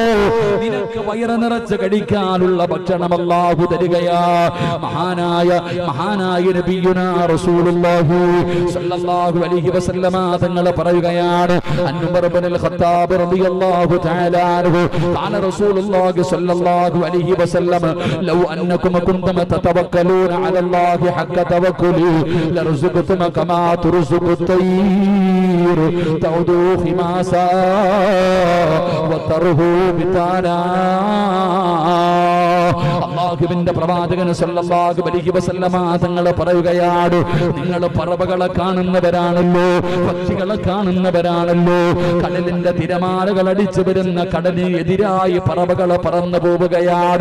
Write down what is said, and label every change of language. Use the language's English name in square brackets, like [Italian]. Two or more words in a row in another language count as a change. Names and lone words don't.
[Malayalam] നിനക്ക് വയറ് നിറച്ച് കഴിക്കാനുള്ള ഭക്ഷണം അല്ലാഹു തരികയാ. [Arabic] മഹാനായ نبينا رسول الله صلى الله عليه وسلم [Malayalam] തങ്ങൾ പറയുകയാണ്, [Arabic] عمر بن الخطاب رضي الله تعالى عنه قال رسول الله صلى الله عليه وسلم لو أنكم كنتم تتوكلون على الله حق توكله لرزقتم كما ترزق الطير تعدو خماسا وترهو بطانا. [Malayalam] അല്ലാഹുവിന്റെ പ്രവാചകൻ [Arabic] صلى الله عليه وسلم [Malayalam] തങ്ങൾ പറയുകയാണ്, നിങ്ങൾ പറവകളെ കാണുന്നവരാണല്ലോ, പക്ഷികളെ കാണുന്നവരാണല്ലോ. കടലിന്റെ തിരമാലകൾ അടിച്ചു വരുന്ന കടലിന് എതിരായി പറവകൾ പറന്നു പോവുകയാണ്.